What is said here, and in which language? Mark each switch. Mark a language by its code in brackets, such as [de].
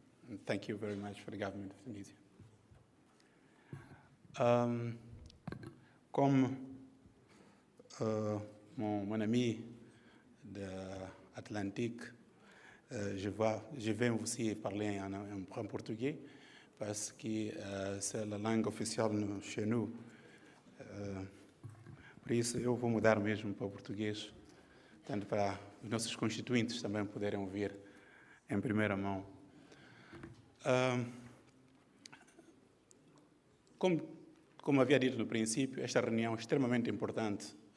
[en] And thank you very much for the government of Tunisia. [fr] Comme mon ami de Atlantique, je vais aussi parler en portugais parce que c'est la langue officielle chez nous. [pt] Por isso, eu vou mudar mesmo para o português, tanto para os nossos constituintes também poderem ouvir em primeira mão. Como havia dito no princípio, esta reunião é extremamente importante